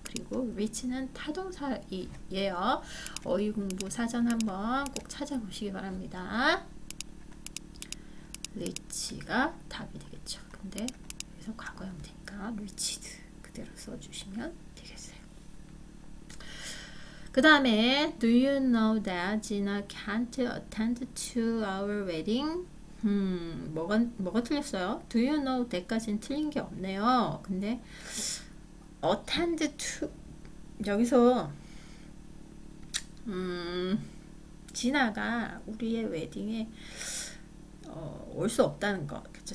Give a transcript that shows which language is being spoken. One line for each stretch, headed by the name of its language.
Korean: 그리고 reach는 타동사이에요. 어휘 공부 사전 한번 꼭 찾아보시기 바랍니다. reach가 답이 되겠죠. 근데 여기서 과거형 되니까 reached 그대로 써주시면 되겠어요. 그 다음에
English: do you know that Gina can't attend to our wedding?
Korean: 뭐가 틀렸어요? do you know that까지는 틀린 게 없네요. 근데 attend to 여기서 지나가 우리의 웨딩에 올 수 없다는 것, 그쵸?